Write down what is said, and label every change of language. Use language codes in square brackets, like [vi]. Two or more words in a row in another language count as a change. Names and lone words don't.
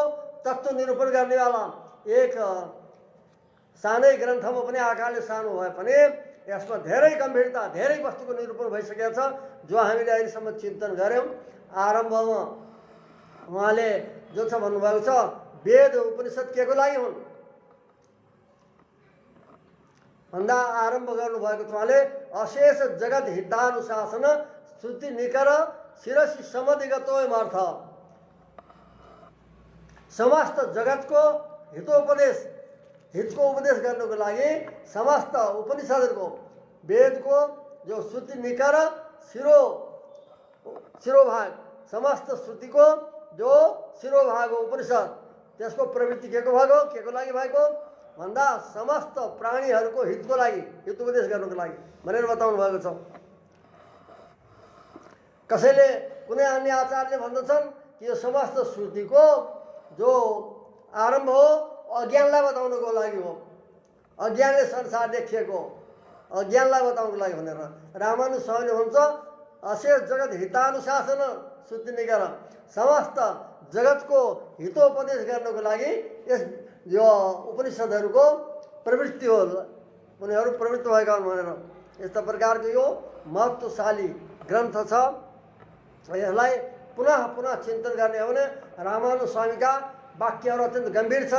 [ne] तत्त्व निरूपण गर्नेवाला एक सानै ग्रन्थमा पनि आकारले सानो भए पनि यसमा धेरै गम्भीरता, धेरै वस्तुको निरूपण भइसकेको छ, जो हामीले अहिलेसम्म चिन्तन गऱ्यौँ। आरम्भमा उहाँले जो छ भन्नुभएको छ, वेद उपनिषद के को लागि हुन् भन्दा आरम्भ गर्नुभएको छ उहाँले [sa] अशेष जगत हितानुशासन श्रुति निकर शिरसी समधिगतोयम अर्थ। [ne] समस्त जगतको हितको उपदेश गर्नको लागि समस्त उपनिषदहरूको, वेदको जो श्रुति निकर शिरोभाग, समस्त श्रुतिको जो शिरोभाग हो उपनिषद, त्यसको प्रवृत्ति के को भाग हो, के को लागि भएको भन्दा समस्त प्राणीहरूको हितको लागि, हित उपदेश गर्नको लागि भनेर बताउनु भएको छ। कसैले कुनै अन्य आचार्यले भन्दछन् कि यो समस्त श्रुतिको जो आरम्भ हो अज्ञानलाई बताउनको लागि हो, अज्ञानले संसार देखिएको अज्ञानलाई बताउनको लागि भनेर। रामानुज स्वामीले भन्छ [sa] अशेष जगत हितानुशासन श्रुति निकर, [ne] समस्त जगतको हितोपदेश गर्नको लागि यस यो उपनिषदहरूको प्रवृत्ति हो, उनीहरू प्रवृत्त भएका हुन् भनेर। यस्ता प्रकारको यो महत्त्वशाली ग्रन्थ छ। यसलाई पुनः पुनः चिन्तन गर्ने हो भने रामानुज स्वामीका वाक्यहरू अत्यन्त गम्भीर छन्।